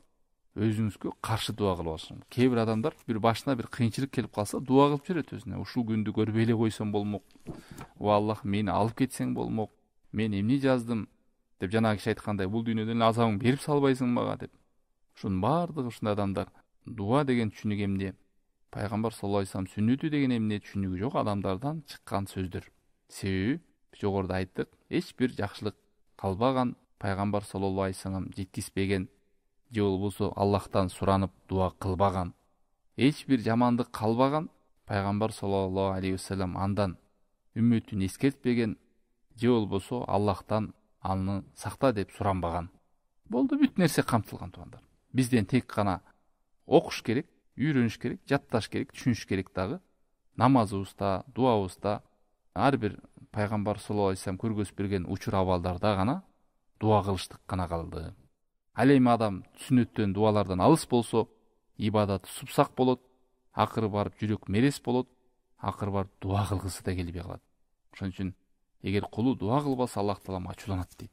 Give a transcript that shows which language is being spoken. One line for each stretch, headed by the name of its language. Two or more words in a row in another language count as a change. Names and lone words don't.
Kyrgyz: Өзүңүзгө каршы дуа кылып алсаңыз. Кээ бир адамдар бир башына бир кыйынчылык келип калса, дуа кылып жүрөт өзүнө. Ушул күндү көрбөй эле койсом болмок. О Аллах, мени алып кетсең болмок. Мен эмне жаздым деп, жанагы киши айткандай, бул дүйнөдөн азабың берип салбайсың мага деп. Ушунун баардыгы ушундай адамдар. Дуа деген түшүнүк эмне? Пайгамбар
Arabic: صلى الله عليه وسلم
Kyrgyz: сүннөтү деген эмне түшүнүгү жок адамдардан чыккан сөздөр. Себеби жогоруда айттык, эч бир жакшылык калбаган, пайгамбар
Arabic: صلى الله عليه وسلم
Kyrgyz: жеткизбеген, же болбосо Аллахтан суранып дуа кылбаган, эч бир жамандык калбаган, пайгамбар
Arabic: صلى الله عليه وسلم
Kyrgyz: андан үммөтүн эскертпеген, же болбосо Аллахтан аны сакта деп суранбаган. Болду, бүт нерсе камтылган туугандар. Бизден тек гана окуш керек, үйрөнүш керек, жатташ керек, түшүнүш керек дагы. Намазыбызда, дуабызда ар бир пайгамбар
Arabic: صلى الله عليه وسلم
Kyrgyz: көргөзүп берген учур абалдарда гана дуа кылыштык гана калды. Ал эми адам сүннөттөн, дуалардан алыс болсо, ибадаты супсак болот, акыры барып жүрөк мерес болот, акыры барып дуа кылгысы да келбей калат. Ошон үчүн эгер кулу дуа кылбаса, Аллах таалам ачууланат дейт.